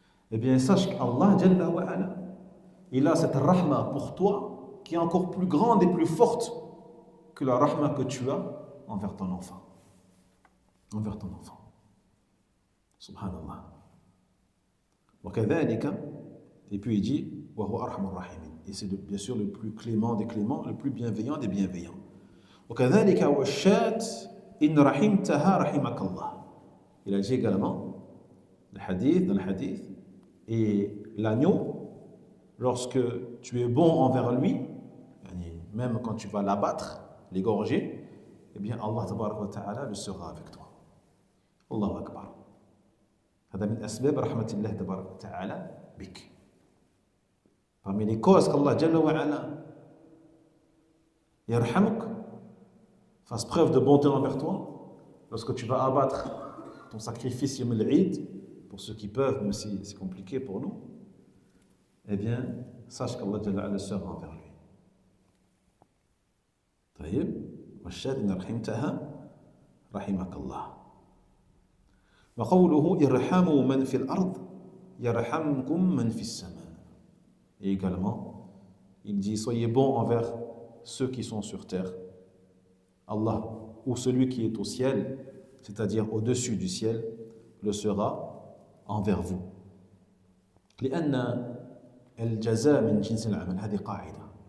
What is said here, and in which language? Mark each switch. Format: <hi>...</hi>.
<fr>Eh bien, sache qu'Allah, Jalla wa ala, il a cette rahma pour toi qui est encore plus grande et plus forte que la rahma que tu as envers ton enfant. Envers ton enfant. Subhanallah.</fr> <ar>Wa kadhalika,</ar> <fr>et puis il dit,</fr> <ar>wa huwa arhamur rahimin.</ar> <fr>Et c'est bien sûr le plus clément des cléments, le plus bienveillant des bienveillants.</fr> <ar>وكذلك والشاة إن رحمتها رحمك الله.</ar> <fr>Il a dit également dans le hadith, et l'agneau, lorsque tu es bon envers lui, même quand tu vas l'abattre, l'égorger, eh bien Allah tabaraka wa ta'ala le sera avec toi. Allahu akbar.</fr> <ar>هذا من أسباب رحمة الله تبارك وتعالى بك.</ar> <fr>Parmi les causes qu'Allah Jalla wa ala yarhamuk, fasse preuve de bonté envers toi, lorsque tu vas abattre ton sacrifice Yom al-Eid, pour ceux qui peuvent, même si c'est compliqué pour nous, eh bien, sache qu'Allah Jalla wa ala sera envers lui.</fr> <ar>طيب والشاة إن رحمتها رحمك الله. وقوله ارحموا من في الأرض يرحمكم من في السماء.</ar> <fr>Et également, il dit soyez bons envers ceux qui sont sur terre. Allah, ou celui qui est au ciel, c'est-à-dire au-dessus du ciel, le sera envers vous.</fr> <ar>لأن الجزاء من جنس العمل. هذه قاعدة.</ar>